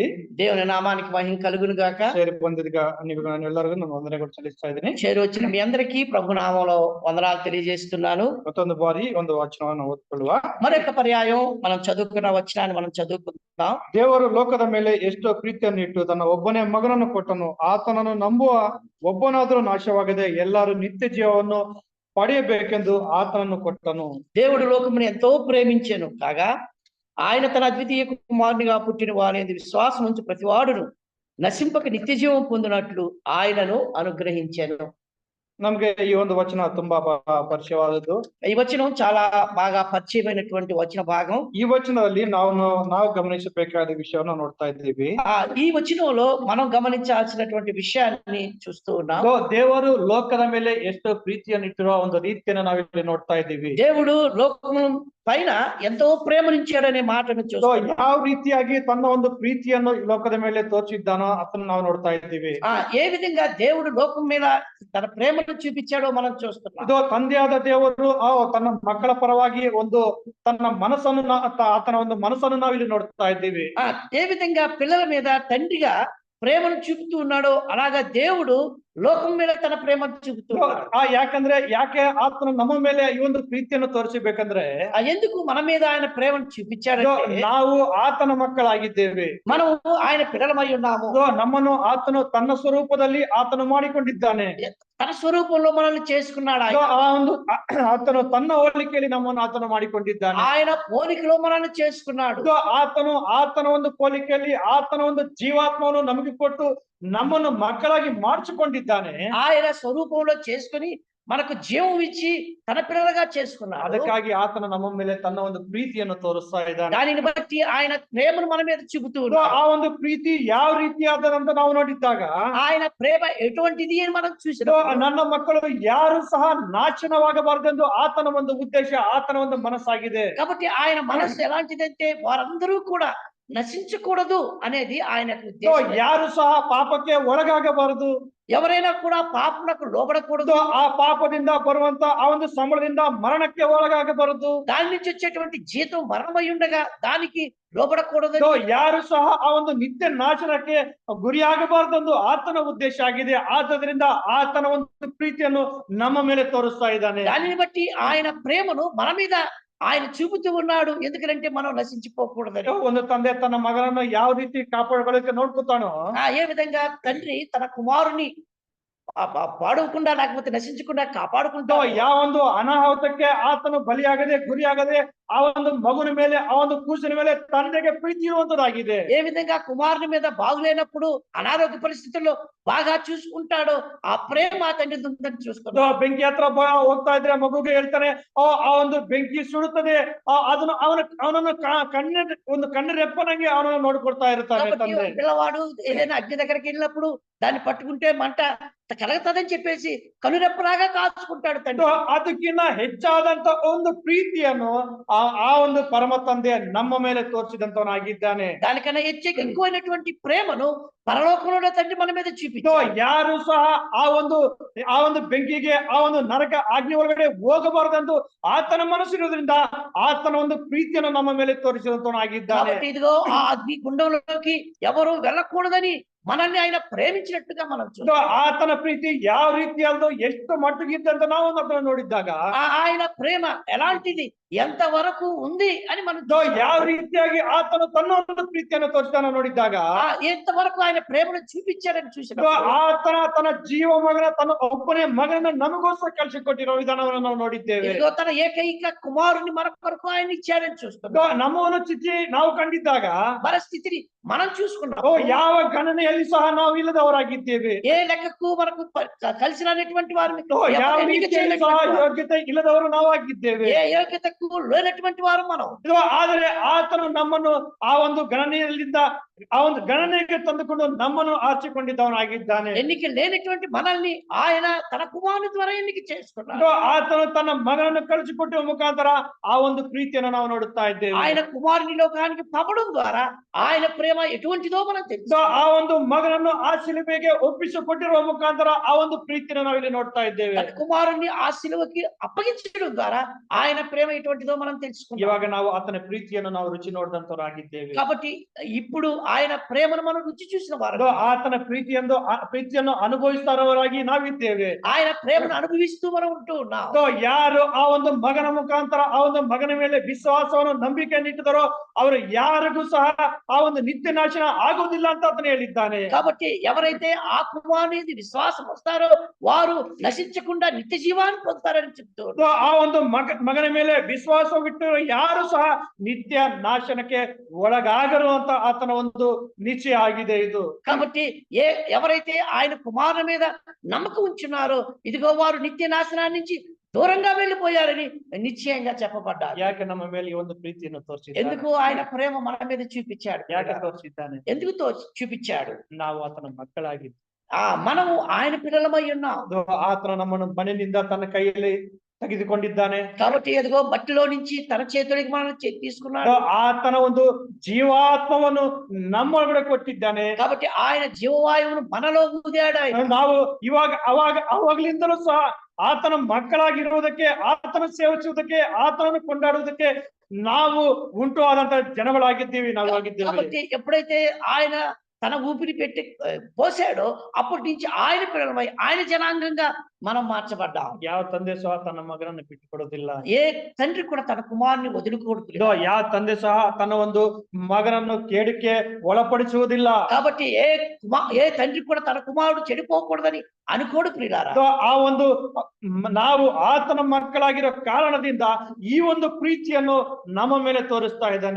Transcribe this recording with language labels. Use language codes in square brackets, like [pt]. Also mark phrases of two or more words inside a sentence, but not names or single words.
[te] దేవుని నామానికి మహిమ కలుగును గాక. చేరి పొందిదిగా [kn] ಎಲ್ಲರಿಗೂ ನಾನು ವಂದನೆಗಳು ಸಲ್ಲಿಸ್ತಾ ಇದ್ದೀನಿ. [te] చేరి వచ్చిన మీ అందరికీ ప్రభు నామములో వందనాలు తెలియజేస్తున్నాను. [kn] ಮತ್ತೊಂದು ಬಾರಿ ಒಂದು ವಚನವನ್ನು ಓದಿಕೊಳ್ಳುವ. [te] మరొక పర్యాయం మనం చదువుకున్న వచనాన్ని మనం చదువుకుందాం. [kn] ದೇವರು ಲೋಕದ ಮೇಲೆ ಎಷ್ಟೋ ಪ್ರೀತಿಯನ್ನು ಇಟ್ಟು ತನ್ನ ಒಬ್ಬನೇ ಮಗನನ್ನು ಕೊಟ್ಟನು. ಆತನನ್ನು ನಂಬುವ ಒಬ್ಬನಾದರೂ ನಾಶವಾಗದೆ ಎಲ್ಲರೂ ನಿತ್ಯ ಜೀವವನ್ನು ಪಡೆಯಬೇಕೆಂದು ಆತನನ್ನು ಕೊಟ್ಟನು. [te] దేవుడు లోకమును ఎంతో ప్రేమించెను కాగా ఆయన తన అద్వితీయ కుమారునిగా పుట్టిన వాని యందు విశ్వాసం ఉంచు ప్రతివాడును నశింపక నిత్య జీవం పొందినట్లు ఆయనను అనుగ్రహించెను. [kn] ನಮ್ಗೆ ಈ ಒಂದು ವಚನ ತುಂಬಾ ಪರಿಚಯವಾದದ್ದು. [te] ఈ వచనం చాలా బాగా పరిచయమైనటువంటి వచన భాగం. [kn] ఈ వచನದಲ್ಲಿ ನಾವು గమనిಸಬೇಕಾದ విషయాన్ని ನೋಡ್ತಾ ಇದ್ದೀವಿ. [te] ఈ వచనంలో మనం గమనించాల్సినటువంటి విషయాన్ని చూస్తూ ఉన్నాం. [kn] ದೇವರು ಲೋಕದ ಮೇಲೆ ಎಷ್ಟು ಪ್ರೀತಿಯನ್ನು ಇಟ್ಟಿರುವ ಒಂದು ರೀತಿಯನ್ನು ನಾವಿಲ್ಲಿ ನೋಡ್ತಾ ಇದ್ದೀವಿ. [te] దేవుడు లోకము పైన ఎంతో ప్రేమనించాడనే మాటను చూస్తాం. [kn] ಯಾವ ರೀತಿಯಾಗಿ ತನ್ನ ಒಂದು ಪ್ರೀತಿಯನ್ನು ಲೋಕದ ಮೇಲೆ ತೋರಿಸಿದ್ದಾನೋ ಅದನ್ನು ನಾವು ನೋಡ್ತಾ ಇದ್ದೀವಿ. [te] ఏ విధంగా దేవుడు లోకం మీద తన ప్రేమను చూపించాడో మనం చూస్తున్నాం. [kn] ಇದು ತಂದೆಯಾದ ದೇವರು ತನ್ನ ಮಕ್ಕಳ ಪರವಾಗಿ ಒಂದು ತನ್ನ ಮನಸ್ಸನ್ನು ಆತನ ಒಂದು ಮನಸ್ಸನ್ನು ನಾವು ಇಲ್ಲಿ ನೋಡ್ತಾ ಇದ್ದೀವಿ. [te] ఏ విధంగా పిల్లల మీద తండ్రిగా ప్రేమను చూపుతూ ఉన్నాడో అలాగా దేవుడు లోకం మీద తన ప్రేమను చూపుతూ [kn] ಯಾಕೆ ಆತನು ನಮ್ಮ ಮೇಲೆ ಈ ಒಂದು ಪ್ರೀತಿಯನ್ನು ತೋರಿಸಬೇಕಂದ್ರೆ [te] ఎందుకు మన మీద ఆయన ప్రేమను చూపించాడంటే [kn] ನಾವು ಆತನ ಮಕ್ಕಳಾಗಿದ್ದೇವೆ. [te] మనము ఆయన పిల్లలమై ఉన్నాము. [kn] ನಮ್ಮನ್ನು ಆತನು ತನ್ನ ಸ್ವರೂಪದಲ್ಲಿ ಆತನು ಮಾಡಿಕೊಂಡಿದ್ದಾನೆ. [te] తన స్వరూపంలో మనల్ని చేసుకున్నాడు ఆయన. [kn] ಆ ಒಂದು ಆತನು ತನ್ನ ಹೋಲಿಕೆಯಲ್ಲಿ ನಮ್ಮನ್ನು ಆತನು ಮಾಡಿಕೊಂಡಿದ್ದಾನೆ. [te] ఆయన పోలికలో మనల్ని చేసుకున్నాడు. [kn] ಆತನ ಒಂದು ಹೋಲಿಕೆಯಲ್ಲಿ ಆತನ ಒಂದು ಜೀವಾತ್ಮವನ್ನು ನಮಗೆ ಕೊಟ್ಟು ನಮ್ಮನ್ನು ಮಕ್ಕಳಾಗಿ మార్చుಕೊಂಡಿದ್ದಾನೆ. [te] ఆయన స్వరూపంలో చేసుకుని మనకు జీవం ఇచ్చి తన పిల్లలుగా చేసుకున్నాడు. [kn] ಅದಕ್ಕಾಗಿ ಆತನು ನಮ್ಮ ಮೇಲೆ ತನ್ನ ಒಂದು ಪ್ರೀತಿಯನ್ನು ತೋರಿಸ್ತಾ ಇದ್ದಾನೆ. [te] దానిని బట్టి ఆయన ప్రేమను మన మీద చూపుతూ [kn] ಆ [te] ఉన్నాడు. [kn] ಒಂದು ಪ್ರೀತಿ ಯಾವ ರೀತಿಯಾದಂತ ನಾವು ನೋಡಿದ್ದಾಗ [te] ఆయన ప్రేమ ఎటువంటిది అని మనం చూసినాం. [kn] ನನ್ನ ಮಕ್ಕಳು ಯಾರು ಸಹ ನಾಶನವಾಗಬಾರದೆಂದು ಆತನ ಒಂದು ಉದ್ದೇಶ, ಆತನ ಒಂದು ಮನಸ್ಸಾಗಿದೆ. [te] కాబట్టి ఆయన మనస్సు ఎలాంటిదంటే వారందరూ కూడా నశించకూడదు అనేది ఆయనకు ఉద్దేశం. [kn] ಯಾರು ಸಹ ಪಾಪಕ್ಕೆ ಒಳಗಾಗಬಾರದು, [te] ఎవరైనా కూడా పాపమునకు లోబడకూడదు. [kn] ಆ ಪಾಪದಿಂದ ಬರುವಂತ ಆ ಒಂದು ಸಂಬಳದಿಂದ ಮರಣಕ್ಕೆ ಒಳಗಾಗಬಾರದು. [te] దాని నుంచి వచ్చేటువంటి జీతం మరణమై ఉండగా దానికి లోబడకూడదు. [kn] ಯಾರು ಸಹ ಆ ಒಂದು ನಿತ್ಯ ನಾಶನಕ್ಕೆ ಗುರಿಯಾಗಬಾರದೆಂದು ಆತನ ಉದ್ದೇಶ ಆಗಿದೆ. ಆದ್ದರಿಂದ ಆತನ ಒಂದು ಪ್ರೀತಿಯನ್ನು ನಮ್ಮ ಮೇಲೆ ತೋರಿಸ್ತಾ ಇದ್ದಾನೆ. [te] దానిని బట్టి ఆయన ప్రేమను మన మీద ఆయన చూపుతూ ఉన్నాడు. ఎందుకంటే మనం నశించిపోకూడదని. [kn] ಒಂದು ತಂದೆ ತನ್ನ ಮಗನನ್ನು ಯಾವ ರೀತಿ ಕಾಪಾಡಿಕೊಳ್ಳಕ್ಕೆ ನೋಡ್ಕೊತಾನೋ, [te] ఏ విధంగా తండ్రి తన కుమారుని పాడవకుండా లేకపోతే నశించకుండా కాపాడుకుంటూ [kn] ಯಾವ ಒಂದು ಅನಾಹುತಕ್ಕೆ ಆತನು ಬಲಿಯಾಗದೆ ಗುರಿಯಾಗದೆ ಆ ಒಂದು ಮಗುನ ಮೇಲೆ ಆ ಒಂದು ಕೂಸಿನ ಮೇಲೆ ತಂದೆಗೆ ಪ್ರೀತಿ ಇರುವಂತದಾಗಿದೆ. [te] ఏ విధంగా కుమారుని మీద బాగులేనప్పుడు అనారోగ్య పరిస్థితుల్లో బాగా చూసుకుంటాడో ఆ ప్రేమ తండ్రి ఉందని చూసుకుంటాడు. [kn] ಬೆಂಕಿ ಹತ್ರ ಹೋಗ್ತಾ ಇದ್ರೆ ಮಗುಗೆ ಹೇಳ್ತಾನೆ, ಆ ಒಂದು ಬೆಂಕಿ ಸುಡುತ್ತದೆ, ಅದನ್ನು ಅವನನ್ನು ಕಣ್ಣು ರೆಪ್ಪನಂಗೆ ಅವನನ್ನು ನೋಡ್ಕೊಳ್ತಾ ಇರ್ತಾನೆ ತಂದೆ. [te] పిల్లవాడు ఏదైనా అగ్ని దగ్గరికి వెళ్ళినప్పుడు దాన్ని పట్టుకుంటే మంట కలుగుతుందని చెప్పేసి కనురెప్పలాగా కాచుకుంటాడు తండ్రి. [kn] ಅದಕ್ಕಿಂತ ಹೆಚ್ಚಾದಂತ ಒಂದು ಪ್ರೀತಿಯನ್ನು ಆ ಒಂದು ಪರಮ ತಂದೆ ನಮ್ಮ ಮೇಲೆ ತೋರಿಸಿದಂತವನಾಗಿದ್ದಾನೆ. [te] దానికన్నా ఎక్కువైనటువంటి ప్రేమను పరలోకంలో తండ్రి మన మీద చూపించాడు. [kn] ಯಾರು ಸಹ ಆ ಒಂದು ಬೆಂಕಿಗೆ ಆ ಒಂದು ನರಕ ಅಗ್ನಿ ಒಳಗಡೆ ಹೋಗಬಾರದೆಂದು ಆತನ ಮನಸ್ಸಿರೋದ್ರಿಂದ ಆತನ ಒಂದು ಪ್ರೀತಿಯನ್ನು ನಮ್ಮ ಮೇಲೆ ತೋರಿಸಿದಂತವನಾಗಿದ್ದಾನೆ. [te] కాబట్టి ఇదిగో ఆ అగ్ని గుండంలోకి ఎవరు వెళ్ళకూడదని మనల్ని ఆయన ప్రేమించినట్టుగా మనం చూస్తాం. [kn] ಆತನ ಪ್ರೀತಿ ಯಾವ ರೀತಿಯಲ್ಲೋ ಎಷ್ಟು ಮಟ್ಟಿಗಿದ್ದಂತ ನಾವು ಅದನ್ನು ನೋಡಿದ್ದಾಗ [te] ఆయన ప్రేమ ఎలాంటిది ఎంత వరకు ఉంది అని మనం [kn] ಯಾವ ರೀತಿಯಾಗಿ ಆತನು ತನ್ನ ಒಂದು ಪ್ರೀತಿಯನ್ನು ತೋರಿಸ್ತಾನ ನೋಡಿದ್ದಾಗ [te] ఎంత వరకు ఆయన ప్రేమను చూపించాడని చూసిన [kn] ಆತನ ತನ್ನ ಜೀವ ಮಗನ ತನ್ನ ಒಬ್ಬನೇ ಮಗನನ್ನು ನಮಗೋಸ್ಕರ ಕಳಿಸಿಕೊಟ್ಟಿರೋ ವಿಧಾನವನ್ನು ನಾವು ನೋಡಿದ್ದೇವೆ. [te] ఇదిగో తన ఏకైక కుమారుని మన కొరకు ఆయన ఇచ్చాడని చూస్తున్నాం. [kn] ನಮ್ಮವನ್ನು ಸ್ಥಿತಿ ನಾವು ಕಂಡಿದ್ದಾಗ [te] మన స్థితిని మనం చూసుకున్నాం. [kn] ಯಾವ ಗಣನೆಯಲ್ಲಿ ಸಹ ನಾವು ಇಲ್ಲದವರಾಗಿದ್ದೇವೆ. [te] ఏ లెక్కకు మనకు కలిసి రానటువంటి వారిని [kn] ಯಾವ ರೀತಿಯಲ್ಲಿ ಸಹ ಯೋಗ್ಯತೆ ಇಲ್ಲದವರು ನಾವು ಆಗಿದ್ದೇವೆ. [te] ఏ యోగ్యతకు లేనటువంటి వారు మనం. [kn] ಆದರೆ ಆತನು ನಮ್ಮನ್ನು ಆ ಒಂದು ಗಣನೆಯಲ್ಲಿಂದ ಆ ಒಂದು ಗಣನೆಗೆ ತಂದುಕೊಂಡು ನಮ್ಮನ್ನು ಆರಿಸಿಕೊಂಡಿದ್ದವನಾಗಿದ್ದಾನೆ. [te] ఎన్నిక లేనటువంటి మనల్ని ఆయన తన కుమారుని ద్వారా ఎన్నిక చేసుకున్నాడు. [kn] ಆತನು ತನ್ನ ಮಗನನ್ನು ಕಳಿಸಿಕೊಟ್ಟುವ ಮುಖಾಂತರ ಆ ಒಂದು ಪ್ರೀತಿಯನ್ನು ನಾವು ನೋಡುತ್ತಾ ಇದ್ದೇವೆ. [te] ఆయన కుమారుని లోకానికి పంపడం ద్వారా ఆయన ప్రేమ ఎటువంటిదో మనం తెలుసు. [kn] ಆ ಒಂದು ಮಗನನ್ನು ಆ ಶಿಲುಬೆಗೆ ಒಪ್ಪಿಸಿಕೊಟ್ಟಿರುವ ಮುಖಾಂತರ ಆ ಒಂದು ಪ್ರೀತಿಯನ್ನು ನಾವು ಇಲ್ಲಿ ನೋಡ್ತಾ ಇದ್ದೇವೆ. [te] తన కుమారుని ఆ శిలువకి అప్పగించడం ద్వారా ఆయన ప్రేమ ఎటువంటిదో మనం తెలుసుకున్నాం. [kn] ಇವಾಗ ನಾವು ಆತನ ಪ್ರೀತಿಯನ್ನು ನಾವು ರುಚಿ ನೋಡಿದಂತವರಾಗಿದ್ದೇವೆ. [te] కాబట్టి ఇప్పుడు ఆయన ప్రేమను మనం రుచి చూసిన వారు, [kn] ಆತನ ಪ್ರೀತಿಯನ್ನು ಅನುಭವಿಸುವವರಾಗಿ ನಾವಿದ್ದೇವೆ. [te] ఆయన ప్రేమను అనుభవిస్తూ మనం ఉంటూ ఉన్నాం. [kn] ಯಾರು ಆ ಒಂದು ಮಗನ ಮುಖಾಂತರ ಆ ಒಂದು ಮಗನ ಮೇಲೆ ವಿಶ್ವಾಸವನ್ನು ನಂಬಿಕೆಯನ್ನು ಇಟ್ಟಿದರೋ ಅವರು ಯಾರಿಗೂ ಸಹ ಆ ಒಂದು ನಿತ್ಯ ನಾಶನ ಆಗುವುದಿಲ್ಲ ಅಂತ ಆತನು ಹೇಳಿದ್ದಾನೆ. [te] కాబట్టి ఎవరైతే ఆ కుమారుని విశ్వాసం వస్తారో వారు నశించకుండా నిత్య జీవాన్ని పొందుతారని చెప్తూ [kn] ಆ ಒಂದು ಮಗನ ಮೇಲೆ ವಿಶ್ವಾಸವಿಟ್ಟು ಯಾರು ಸಹ ನಿತ್ಯ ನಾಶನಕ್ಕೆ ಒಳಗಾಗರು ಅಂತ ಆತನ ಒಂದು ನಿಶ್ಚಯ ಆಗಿದೆ ಇದು. [te] కాబట్టి ఎవరైతే ఆయన కుమారుని మీద నమ్మకం ఉంచున్నారో ఇదిగో వారు నిత్య నాశనాన్ని నుంచి దూరంగా వెళ్ళిపోయారని నిశ్చయంగా చెప్పబడ్డారు. [kn] ಯಾಕೆ ನಮ್ಮ ಮೇಲೆ ಈ ಒಂದು ಪ್ರೀತಿಯನ್ನು ತೋರಿಸಿದ್ದಾನೆ? [te] ఎందుకు ఆయన ప్రేమ మన మీద చూపించాడు? [kn] ಯಾಕೆ ತೋರಿಸಿದ್ದಾನೆ? [te] ఎందుకు చూపించాడు? [kn] ನಾವು ಆತನ ಮಕ್ಕಳಾಗಿ [te] మనము ఆయన పిల్లలమై ఉన్నాం. [kn] ಆತನ ನಮ್ಮನ್ನು ಮನೆಯಿಂದ ತನ್ನ ಕೈಯಲ್ಲಿ ತೆಗೆದುಕೊಂಡಿದ್ದಾನೆ. [te] కాబట్టి ఎదుగో మట్టిలో నుంచి తన చేతుడికి మనం తీసుకున్నాడు. [kn] ಆತನ ಒಂದು ಜೀವಾತ್ಮವನ್ನು ನಮ್ಮೊಳಗಡೆ ಕೊಟ್ಟಿದ್ದಾನೆ. [te] కాబట్టి ఆయన జీవవాయువును మనలో ఊదాడు. [kn] ನಾವು ಅವಾಗ್ಲಿಂದಲೂ ಸಹ ಆತನ ಮಕ್ಕಳಾಗಿರುವುದಕ್ಕೆ, ಆತನ ಸೇವಿಸುವುದಕ್ಕೆ, ಆತನನ್ನು ಕೊಂಡಾಡುವುದಕ್ಕೆ ನಾವು ಉಂಟು ಆದಂತ ಜನಗಳಾಗಿದ್ದೀವಿ, ನಾವು ಆಗಿದ್ದೇವೆ. [te] కాబట్టి ఎప్పుడైతే ఆయన తన ఊపిరి పెట్టి పోసాడో అప్పటి నుంచి ఆయన పిల్లలమై ఆయన జనాంగంగా మనం మార్చబడ్డాం. [kn] ಯಾವ ತಂದೆ ಸಹ ತನ್ನ ಮಗನನ್ನು ಬಿಟ್ಟುಕೊಡೋದಿಲ್ಲ. [te] ఏ తండ్రి కూడా తన కుమారుని వదులుకోడు. [kn] ಯಾವ ತಂದೆ ಸಹ ತನ್ನ ಒಂದು ಮಗನನ್ನು ಕೇಡಿಕೆ ಒಳಪಡಿಸುವುದಿಲ್ಲ. [te] కాబట్టి ఏ తండ్రి కూడా తన కుమారుడు చెడిపోకూడదని అనుకోడు ప్రియులారా. [kn] ಆ ಒಂದು ನಾವು ಆತನ ಮಕ್ಕಳಾಗಿರೋ ಕಾರಣದಿಂದ ಈ ಒಂದು ಪ್ರೀತಿಯನ್ನು ನಮ್ಮ ಮೇಲೆ ತೋರಿಸ್ತಾ ಇದ್ದಾನೆ.